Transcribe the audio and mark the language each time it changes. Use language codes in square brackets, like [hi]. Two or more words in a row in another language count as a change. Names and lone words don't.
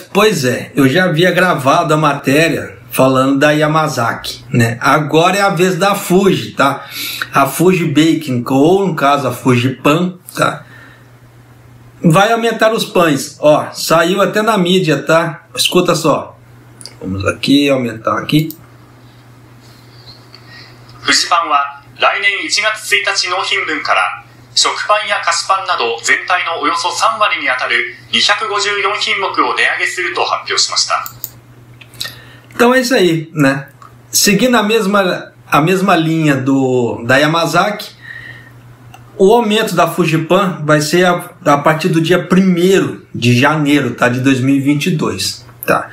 [pt] Pois é, eu já havia gravado a matéria falando da Yamazaki, né? Agora é a vez da Fuji, tá? A Fuji Baking, ou no caso a Fuji Pan, tá? Vai aumentar os pães. Ó, saiu até na mídia, tá? Escuta só. Vamos aqui, aumentar aqui. [ja] Fuji Panは来年1月1日納品分から食パンや菓子パンなど全体のおよそ3割にあたる254品目を値上げすると発表しました。 [pt] Então é isso aí, né? Seguindo a mesma linha da Yamazaki, o aumento da Fujipan vai ser a partir do dia 1º de janeiro, tá? De 2022. Tá.